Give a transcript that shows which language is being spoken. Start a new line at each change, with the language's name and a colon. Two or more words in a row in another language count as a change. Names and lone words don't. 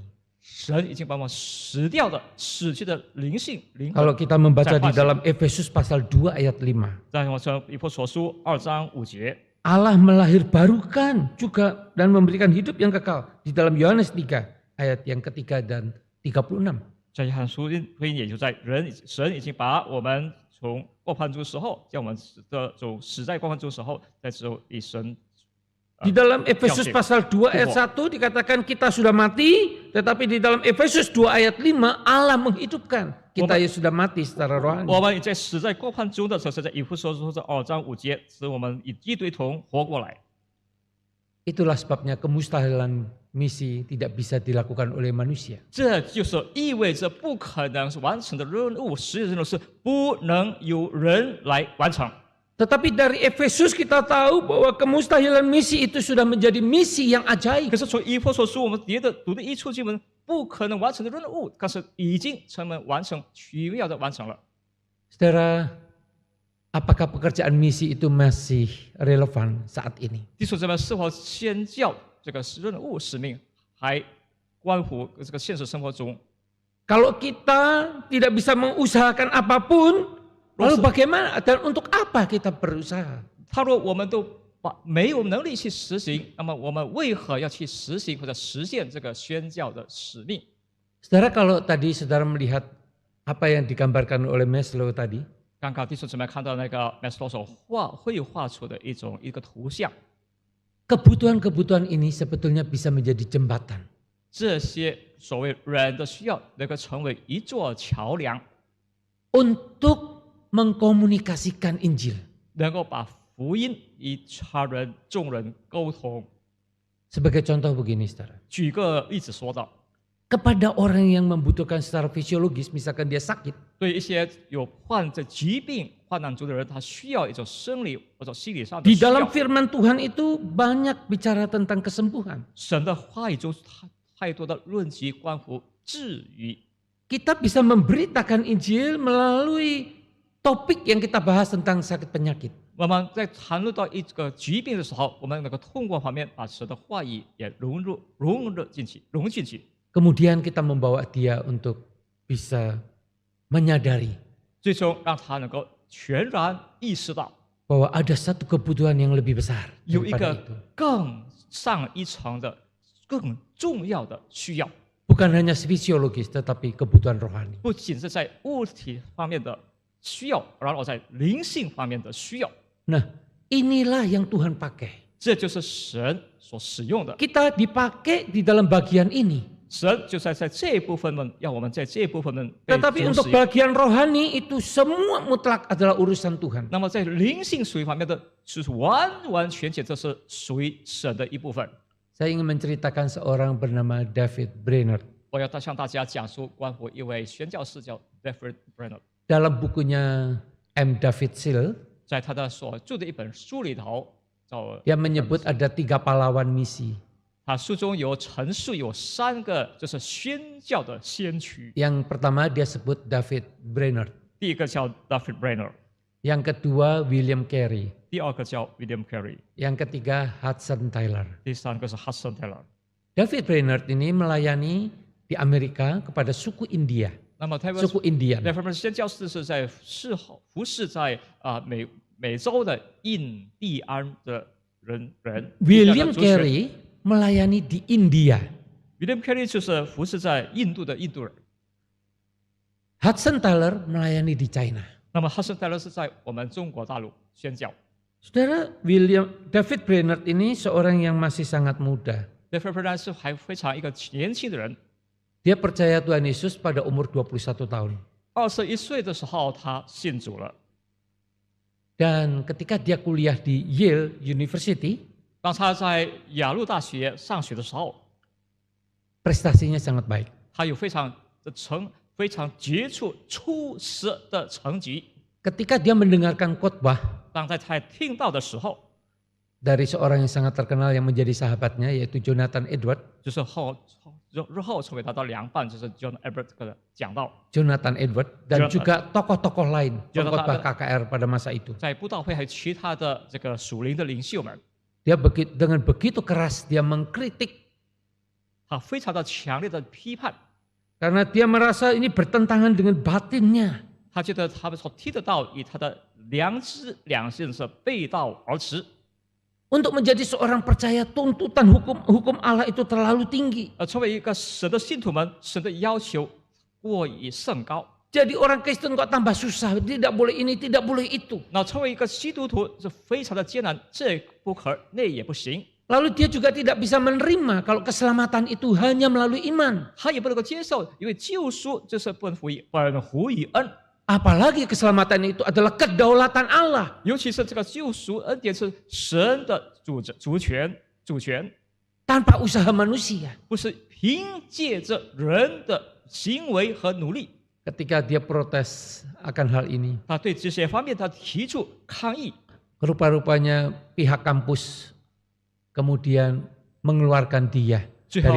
Chinese: 神已经把我们死去的灵性灵魂，
Indonesian: Kalau kita membaca di Saya dalam Efesus pasal 2 ayat 5.
Chinese: 在我说以弗所书2章5节，
Indonesian: Allah melahirbarukan juga dan memberikan hidup yang kekal di dalam Yohanes 3 ayat yang ketiga dan 36.
Chinese: 这约翰福音也就在神已经把我们从过犯中时候，将我们死在过犯中时候，在之后以神
Indonesian: Di dalam Efesus pasal 2 ayat 1 dikatakan kita sudah mati, tetapi di dalam Efesus 2 ayat 5 Allah menghidupkan. Kita ya sudah mati secara rohani.
Chinese: 我们在死在过犯中的时候，是在以弗所书2章5节，使我们以基督一同活过来。
Indonesian: Itulah sebabnya kemustahilan misi tidak bisa dilakukan oleh manusia.
Chinese: 这就是意味着不可能完成的任务，实际任务是不能由人来完成。
Indonesian: Tetapi dari Efesus kita tahu bahwa kemustahilan misi itu sudah menjadi misi yang ajaib.
Chinese: 可是从以弗所书我们读的一处经文，不可能完成的任务，但是已经成为完成，奇妙的完成了。
Indonesian: Saudara, apakah pekerjaan misi itu masih relevan saat ini?
Chinese: 弟兄姊妹，是否宣教这个任务使命还关乎这个现实生活中？
Indonesian: Kalau kita tidak bisa mengusahakan apapun, lalu bagaimana dan untuk apa kita berusaha?
Chinese: 他若我们都没有能力去实行，那么我们为何要去实行或者实现这个宣教的使命？
Indonesian: Saudara, kalau tadi saudara melihat apa yang digambarkan oleh Maslow tadi,
Chinese: 刚刚弟兄姊妹看到那个 Maslow 所绘画出的一个图像，
Indonesian: kebutuhan-kebutuhan ini sebetulnya bisa menjadi jembatan.
Chinese: 这些所谓人的需要能够成为一座桥梁，
Indonesian: Untuk mengkomunikasikan Injil.
Chinese: 能够把福音与他人众人沟通。
Indonesian: Sebagai contoh begini, saudara.
Chinese: 举个例子说到，
Indonesian: Kepada orang yang membutuhkan secara fisiologis, misalkan dia sakit,
Chinese: 对一些有患着疾病患难中的人，他需要一种生理或者心理上的
Indonesian: di
Chinese: 需要。
Indonesian: dalam firman Tuhan itu banyak bicara tentang kesembuhan.
Chinese: 神的话语中太多的论及关乎治愈。
Indonesian: Kita bisa memberitakan Injil melalui topik yang kita bahas tentang sakit penyakit.
Chinese: 我们在谈论到一个疾病的时候，我们能够通过方面把神的话语也融进去。
Indonesian: Kemudian kita membawa dia untuk bisa menyadari
Chinese: 最终让他能够全然意识到
Indonesian: bahwa ada satu kebutuhan yang lebih besar
Chinese: 有一
Indonesian: daripada
Chinese: 个
Indonesian: itu.
Chinese: 更上一层的、更重要的需要，
Indonesian: Bukan hanya fisiologis, tetapi kebutuhan rohani.
Chinese: 不仅是在物体方面的需要，然后在灵性方面的需要。
Indonesian: Nah, inilah yang Tuhan pakai.
Chinese: 这就是神所使用的。
Indonesian: Kita dipakai di dalam bagian ini.
Chinese: 神就在这一部分们，要我们在这一部分们被
Indonesian: Tetapi
Chinese: 主
Indonesian: untuk
Chinese: 使用。
Indonesian: bagian rohani itu semua mutlak adalah urusan Tuhan.
Chinese: 那么在灵性属于方面的，是完完全全这是属于神的一部分。
Indonesian: Saya ingin menceritakan seorang bernama David Brainerd.
Chinese: 我要向大家讲述关乎一位宣教士叫 David Brainerd，
Indonesian: Dalam bukunya M. David Seal,
Chinese: 在他的所著的一本书里头，叫
Indonesian: dia menyebut ada 3 pahlawan misi.
Chinese: 他书中陈述有3个就是宣教的先驱。
Indonesian: Yang pertama dia sebut David Brainerd.
Chinese: 第一个叫 David Brainerd，
Indonesian: Yang kedua William Carey.
Chinese: 第二个叫 William Carey，
Indonesian: Yang ketiga Hudson Taylor.
Chinese: 第三个是 Hudson Taylor。
Indonesian: David Brainerd ini melayani di Amerika kepada suku India,
Chinese: 那么他们
Indonesian: suku Indian.
Chinese: David 宣教士是在服侍在美洲的印第安的人。
Indonesian: William Carey melayani di India.
Chinese: William Carey 就是服侍在印度的印度人。
Indonesian: Hudson Taylor melayani di China.
Chinese: 那么 Hudson Taylor 是在我们中国大陆宣教。
Indonesian: Saudara, David Brainerd ini seorang yang masih sangat muda.
Chinese: David Brainerd 是还非常一个年轻的人。
Indonesian: Dia percaya Tuhan Yesus pada umur 21 tahun.
Chinese: 21 岁的时候，他信主了。
Indonesian: Dan ketika dia kuliah di Yale University,
Chinese: 当他在亚路大学上学的时候，
Indonesian: prestasinya sangat baik.
Chinese: 他有非常杰出、出色的成绩。
Indonesian: Ketika dia mendengarkan khotbah
Chinese: 当他听到的时候，
Indonesian: dari seorang yang sangat terkenal yang menjadi sahabatnya yaitu Jonathan Edwards.
Chinese: 就是日后成为他的良伴，就是 John Edwards 的讲道。
Indonesian: Jonathan Edwards dan Jonathan. juga tokoh-tokoh lain Jonathan pengkhotbah ada. KKR pada masa itu.
Chinese: 在布道会还有其他的这个属灵的领袖们，
Indonesian: Dia dengan begitu keras dia mengkritik
Chinese: 他非常的强烈的批判，
Indonesian: karena dia merasa ini bertentangan dengan batinnya.
Chinese: 他觉得他们所听得到与他的良知两性是背道而驰。
Indonesian: Untuk menjadi seorang percaya tuntutan hukum Allah itu terlalu tinggi.
Chinese: 成为一个神的信徒们，神的要求过于甚高。
Indonesian: Jadi orang Kristen kok tambah susah, tidak boleh ini, tidak boleh itu.
Chinese: 那成为一个基督徒是非常的艰难，这不可那也不行。
Indonesian: Lalu dia juga tidak bisa menerima kalau keselamatan itu hanya melalui iman.
Chinese: 他也不能够接受，因为救赎就是本乎于恩，
Indonesian: Apalagi keselamatan itu adalah kedaulatan Allah.
Chinese: 尤其是这个救赎恩典是神的主权，
Indonesian: Tanpa usaha manusia.
Chinese: 不是凭借着人的行为和努力。
Indonesian: Ketika dia protes akan hal ini.
Chinese: 他对这些方面他提出抗议，
Indonesian: Rupa-rupanya pihak kampus kemudian mengeluarkan dia
Chinese: 最
Indonesian: dari